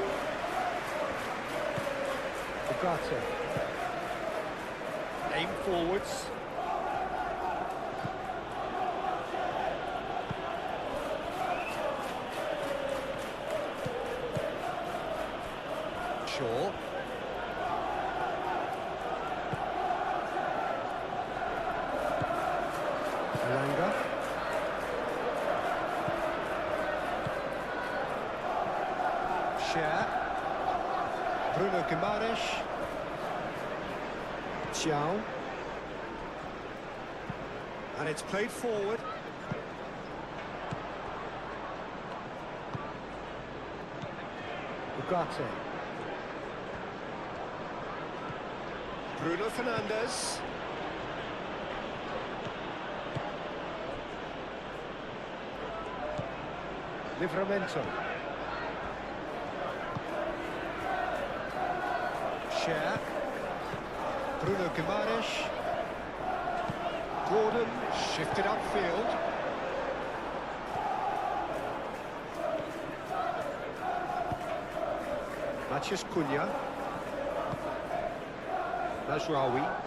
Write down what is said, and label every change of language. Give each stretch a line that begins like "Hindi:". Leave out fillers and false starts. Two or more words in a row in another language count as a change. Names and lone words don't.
English: Ugarte. Aim forwards. Shaw. Elanga. Cher. Bruno Guimaraes. Xiao. And it's played forward. Ugarte. Bruno Fernandes. Livramento. Cher. Bruno Guimaraes. Gordon shifted upfield. Matheus Cunha. Mazraoui.